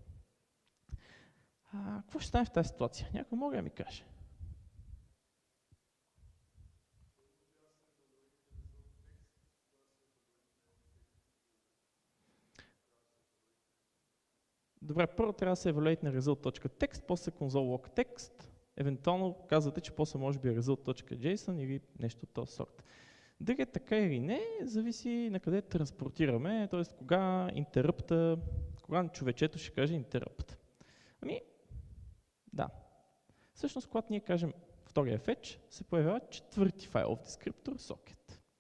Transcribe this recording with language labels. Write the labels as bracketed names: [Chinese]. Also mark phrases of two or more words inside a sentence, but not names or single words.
[Bulgarian] Какво ще стане в тази ситуация? Някой може да ми каже? Добре, първо трябва да се evaluate на result.text, после console.log.text. Евентуално казвате, че после може би е result.json или нещо от този сорт. Дали е така или не, зависи на къде транспортираме, т.е. кога човечето ще каже interrupt. Да. Всъщност, когато ние кажем втория fetch, се появява четвърти файлов дескриптор socket.